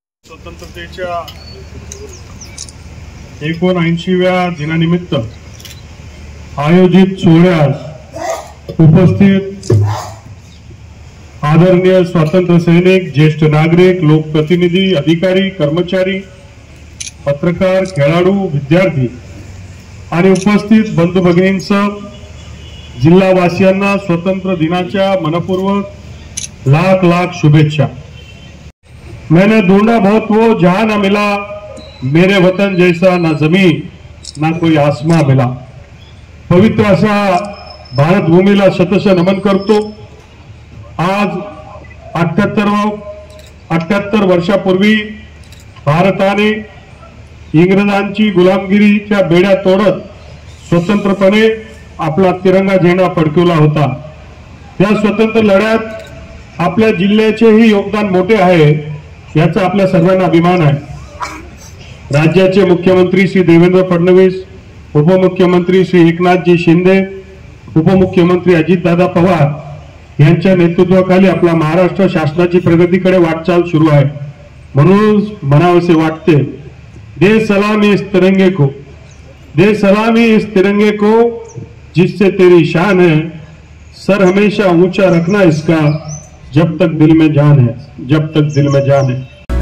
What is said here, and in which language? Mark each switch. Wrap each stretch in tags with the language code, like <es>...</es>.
<mr>स्वतंत्रतेच्या 79व्या दिनानिमित्त आयोजित सोहळ्यास उपस्थित आदरणीय स्वातंत्र्य सैनिक, ज्येष्ठ नागरिक, लोकप्रतिनिधी, अधिकारी, कर्मचारी, पत्रकार, खेळाडू, विद्यार्थी आणि उपस्थित बंधू भगिनींसह जिल्हावासियांना स्वातंत्र्य दिनाच्या मनपूर्वक लाख लाख शुभेच्छा।</mr> <hi>मैंने ढूंढा बहुत वो जहां न मिला, मेरे वतन जैसा ना जमीन ना कोई आसमां मिला।</hi> <mr>पवित्र असा भारत भूमीला शतश नमन करतो। आज 78 वर्षापूर्वी भारताने इंग्रजांची गुलामगिरीच्या बेड्या तोडत स्वतंत्रपणे आपला तिरंगा झेंडा फडकवला होता। त्या स्वतंत्र लढ्यात आपल्या जिल्ह्याचेही योगदान मोठे आहे, याचा आपल्या सर्वांना अभिमान आहे। राज्याचे मुख्यमंत्री श्री देवेंद्र फडणवीस, उपमुख्यमंत्री श्री एकनाथजी शिंदे, उपमुख्यमंत्री अजितदादा पवार यांच्या नेतृत्वाखाली आपला महाराष्ट्र शासनाची प्रगतीकडे वाटचाल सुरू आहे। म्हणून म्हणावेसे वाटते,</mr> <hi>दे सलामी इस तिरंगे को, दे सलामी इस तिरंगे को जिससे तेरी शान है, सर हमेशा ऊंचा रखना इसका, जब तक दिल में जान है, जब तक दिल में जान है।</hi>